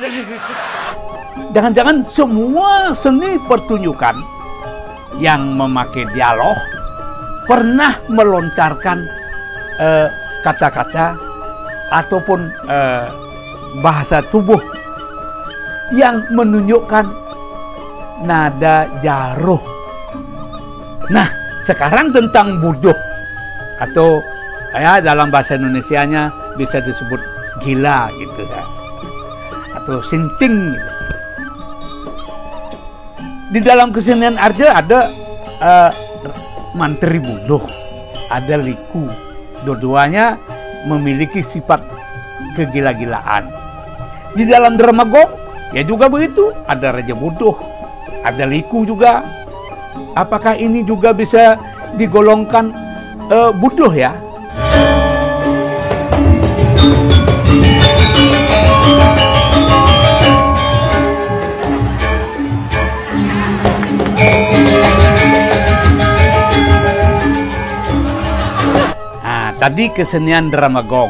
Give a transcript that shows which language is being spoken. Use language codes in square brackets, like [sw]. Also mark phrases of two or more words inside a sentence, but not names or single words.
[id] Jangan-jangan semua seni pertunjukan yang memakai dialog pernah melontarkan kata-kata ataupun bahasa tubuh yang menunjukkan nada jaruh. Nah, sekarang tentang buduh atau ya dalam bahasa Indonesianya bisa disebut gila gitu ya. Atau sinting gitu. Di dalam kesenian Arja ada mantri buduh, ada liku. Dua-duanya memiliki sifat kegila-gilaan. Di dalam drama gong ya juga begitu, ada raja buduh, ada liku juga. Apakah ini juga bisa digolongkan buduh ya? Nah, tadi kesenian drama gong.